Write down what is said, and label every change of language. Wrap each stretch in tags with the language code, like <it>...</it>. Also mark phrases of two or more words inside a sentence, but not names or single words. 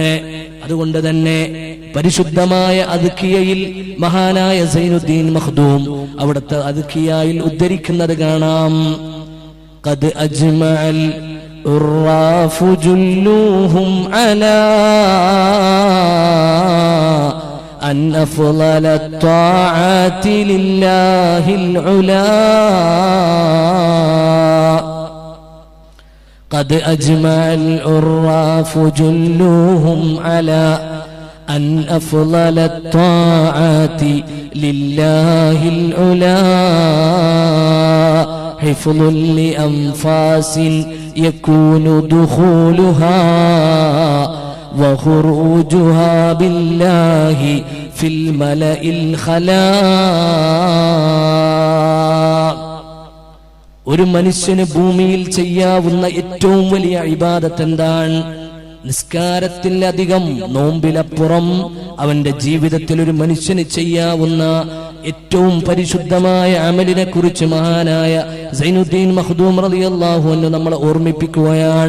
<ml>അതുകൊണ്ട് തന്നെ പരിശുദ്ധമായ അദ്കിയയിൽ മഹാനായ സൈനുദ്ദീൻ മഖ്ദൂം അവിടുത്തെ അദ്കിയയിൽ ഉദ്ധരിക്കുന്നത് കാണാം,</ml> <ar>قد أجمع العراف جلهم على أن أفضل الطاعات لله العلا. قد أجمع العراف جلوهم على أن أفضل الطاعات لله العلا حفظ لأنفاس يكون دخولها وخروجها بالله في الملأ الخلا.</ar> <ml>ഒരു മനുഷ്യന് ഭൂമിയിൽ ചെയ്യാവുന്ന ഏറ്റവും വലിയ ഇബാദത്ത് എന്താണ്? നിസ്കാരത്തിലധികം നോമ്പിലപ്പുറം അവന്റെ ജീവിതത്തിൽ ഒരു മനുഷ്യന് ചെയ്യാവുന്ന ഏറ്റവും പരിശുദ്ധമായ അമലിനെ കുറിച്ച് മഹാനായ സൈനുദ്ദീൻ മഖ്ദൂം</ml> <ar>رضي الله عنه</ar> <ml>നമ്മളെ ഓർമ്മിപ്പിക്കുകയാണ്.</ml>